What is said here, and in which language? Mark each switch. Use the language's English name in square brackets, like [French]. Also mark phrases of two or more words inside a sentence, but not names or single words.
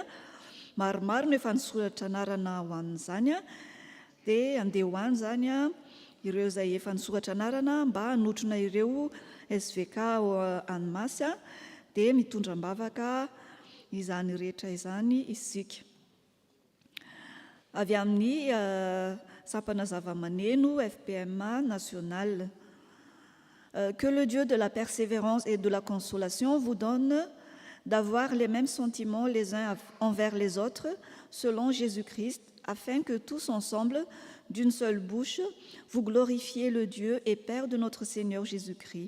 [Malagasy] Maromaro no efa nisoratra anarana ho amin'izany dia andeha ho any zany ireo izay efa nisoratra anarana mba hanotrona ireo SVK Annemasse dia mitondra mbavaka izany rehetra izany isika. Avy amin'ny sampana zava-maneno FPMA national. [French] Que le Dieu de la persévérance et de la consolation vous donne d'avoir les mêmes sentiments les uns envers les autres selon Jésus-Christ, afin que tous ensemble, d'une seule bouche, vous glorifiez le Dieu et Père de notre Seigneur Jésus-Christ.